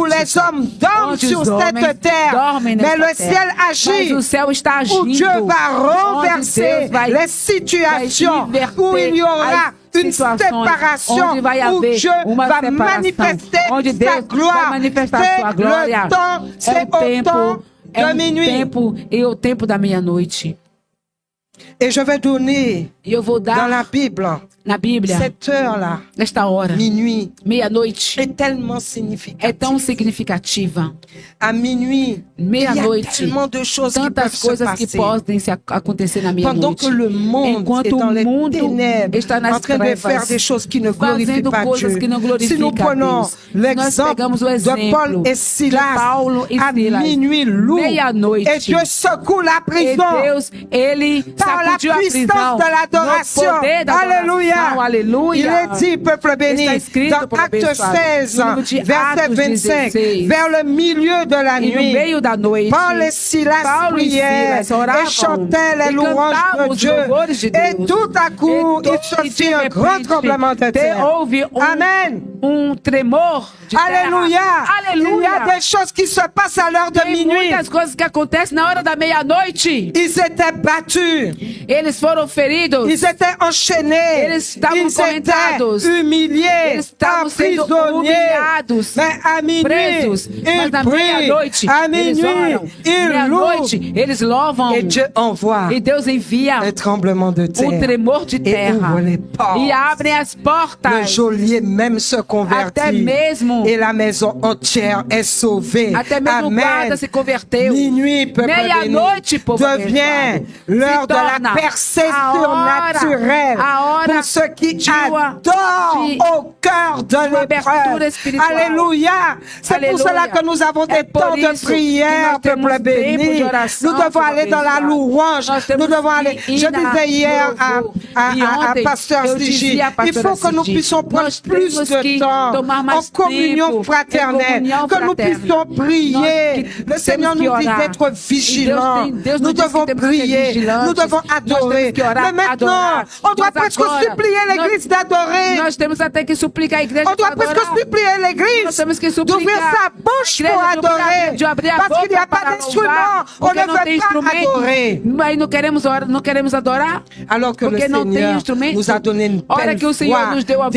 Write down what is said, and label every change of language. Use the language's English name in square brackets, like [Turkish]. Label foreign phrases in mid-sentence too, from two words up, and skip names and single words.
[French] Où les hommes dorment [Portuguese] Onde [French] sur [Portuguese] os homens [French] cette terre. [Portuguese] dormem [French] Mais [Portuguese] nesta [French] le [Portuguese] terra. [French] ciel agit. [Portuguese] Mas o céu está agindo. [French] Où Dieu va [Portuguese] Onde [French] renverser [Portuguese] Deus vai [French] les situations. [Portuguese] inverter [French] Où il y aura [Portuguese] as [French] une [Portuguese] situações, [French] séparation. [Portuguese] onde vai [French] Où [Portuguese] haver [French] Dieu [Portuguese] uma [French] va [Portuguese] separação, [French] manifester [Portuguese] onde [French] sa [Portuguese] Deus [French] gloire. [Portuguese] vai manifestar [French] C'est [Portuguese] sua glória. [French] le temps, c'est [Portuguese] É o [French] au temps [Portuguese] tempo, é [French] de [Portuguese] um [French] minuit. [Portuguese] tempo e o tempo da meia-noite. [French] Et je vais donner [Portuguese] E eu vou [French] dans [Portuguese] dar [French] la Bible [Portuguese] na Bíblia, [French] cette heure-là, [Portuguese] nesta hora, [French] minuit, [Portuguese] meia-noite, [French] est tellement [Portuguese] é [French] significative. [Portuguese] tão significativa. [French] À minuit, il y a [Portuguese] Meia-noite, [French] tellement de choses qui peuvent [Portuguese] tantas [French] se [Portuguese] coisas que [French] passer. [Portuguese] podem acontecer na [French] Pendant [Portuguese] meia-noite. [French] que le monde est [Portuguese] Enquanto [French] dans [Portuguese] o [French] les [Portuguese] mundo [French] ténèbres, [Portuguese] está nas [French] en train de [Portuguese] trevas, [French] faire des choses qui ne glorifient [Portuguese] fazendo [French] pas [Portuguese] coisas [French] Dieu. [Portuguese] que não [French] Si nous [Portuguese] glorificam a [French] prenons [Portuguese] Deus. Nós [French] l'exemple [Portuguese] pegamos o [French] de [Portuguese] exemplo [French] Paul et [Portuguese] de [French] Silas, [Portuguese] Paulo e [French] à [Portuguese] Silas, [French] minuit lourd, [Portuguese] meia-noite, [French] et Dieu secoue la [Portuguese] e [French] prison [Portuguese] Deus, ele [French] par la [Portuguese] sacudiu a [French] puissance [Portuguese] prisão [French] de l'adoration. [Portuguese] no poder da [French] Alléluia. [Portuguese] adoração. Aleluia. [French] Il est dit, peuple béni, [Portuguese] Está escrito, [French] dans [Portuguese] povo [French] Acte [Portuguese] abençoado, [French] 16, [Portuguese] no livro de [French] verset [Portuguese] Atos [French] 25, [Portuguese] 16, [French] vers le milieu de la [Portuguese] E no [French] nuit, [Portuguese] meio da noite, [French] Paul et Silas [Portuguese] Paulo e [French] priaient [Portuguese] Silas oravam [French] et chantaient les [Portuguese] e [French] louanges [Portuguese] cantavam [French] de [Portuguese] os [French] Dieu. [Portuguese] louvores de [French] Et [Portuguese] Deus. [French] tout à coup, il se [Portuguese] E de [French] fit un grand [Portuguese] repente, [French] tremblement de terre. [Portuguese] houve [French] Amen. [Portuguese] tremor de [French] Alléluia. [Portuguese] terra. [French] Il y [Portuguese] Aleluia. [French] a des choses qui se passent à l'heure de [Portuguese] Tem [French] minuit. [Portuguese] muitas coisas que acontecem na hora da meia-noite. [French] Ils étaient battus. [Portuguese] Eles foram feridos. [French] Ils étaient enchaînés. [Portuguese] Eles estavam [French] Ils [Portuguese] correntados. [French] étaient humiliés. [Portuguese] Eles estavam sendo [French] Emprisonnés. [Portuguese] humilhados, [French] Mais à minuit, [Portuguese] presos. Mas [French] ils [Portuguese] na [French] prient. [Portuguese] meia-noite, [French] À [Portuguese] eles [French] minuit, [Portuguese] oram. [French] ils [Portuguese] Meia-noite, [French] louent. [Portuguese] eles louvam. [French] Et Dieu envoie [Portuguese] E Deus envia [French] un tremblement de terre. [Portuguese] tremor de [French] Et [Portuguese] terra. [French] ouvre les portes. [Portuguese] E abrem as [French] Le [Portuguese] portas. [French] geôlier même se [Portuguese] Até [French] convertit. [Portuguese] mesmo, [French] Et la maison entière est sauvée. [Portuguese] até mesmo o [French] Amen. [Portuguese] guarda se converteu. [French] Minuit, peuple [Portuguese] Meia-noite, [French] béni, [Portuguese] povo [French] devient [Portuguese] abençoado. [French] l'heure [Portuguese] Se [French] de la [Portuguese] torna [French] percée [Portuguese] a hora [French] surnaturelle pour ceux qui [Portuguese] de [French] adorent au cœur de [Portuguese] abertura [French] l'épreuve. [Portuguese] espiritual. [French] Alléluia. C'est pour [Portuguese] Alléluia. [French] cela que nous avons des [Portuguese] É por [French] temps de [Portuguese] isso [French] prière, [Portuguese] que nós temos [French] peuple béni. [Portuguese] tempo de oração, [French] Nous devons [Portuguese] povo [French] aller dans la [Portuguese] abençoado. [French] louange. [Portuguese] Nós temos [French] Nous devons [Portuguese] que [French] aller. [Portuguese] ir [French] Je [Portuguese] na [French] disais hier [Portuguese] louvor. E [French] à [Portuguese] ontem [French] Pasteur [Portuguese] eu [French] Sigi, [Portuguese] dizia à [French] il [Portuguese] pastora [French] faut que nous [Portuguese] Sigi, [French] puissions prendre [Portuguese] nós [French] plus [Portuguese] temos [French] de [Portuguese] que [French] temps [Portuguese] tomar [French] en [Portuguese] mais [French] communion [Portuguese] tempo, [French] fraternelle, [Portuguese] em comunhão [French] que nous [Portuguese] fraterna. [French] puissions prier. [Portuguese] Nós [French] Le [Portuguese] temos [French] Seigneur [Portuguese] que [French] nous dit [Portuguese] orar. [French] d'être vigilants. [Portuguese] Deus [French] Nous [Portuguese] nos diz [French] devons [Portuguese] que temos que ser [French] prier. [Portuguese] vigilantes. [French] Nous devons [Portuguese] Nós [French] adorer. [Portuguese] temos que orar, [French] Mais maintenant, [Portuguese] adorar. [French] on doit [Portuguese] Mas [French] presque [Portuguese] agora, [French] supplier l'Église d'adorer. [Portuguese] Nós temos até que suplicar a igreja [French] On doit [Portuguese] para [French] presque [Portuguese] adorar. [French] supplier [Portuguese] Nós [French] l'Église [Portuguese] temos que [French] d'ouvrir [Portuguese] suplicar [French] sa bouche [Portuguese] a [French] pour [Portuguese] igreja [French] adorer. [Portuguese] de abrir a [French] Parce qu'il n'y a [Portuguese] boca [French] pas [Portuguese] para [French] d'instrument. [Portuguese] louvar, [French] On [Portuguese] porque [French] ne [Portuguese] não tem [French] veut pas [Portuguese] instrumento. [French] adorer. [Portuguese] Mas não queremos orar, não queremos adorar. [French] Alors que le [Portuguese] Porque não tem [French] Seigneur [Portuguese] instrumento. [French] nous a donné une [Portuguese] Ora [French] belle [Portuguese] que o Senhor [French] voix, [Portuguese] nos deu a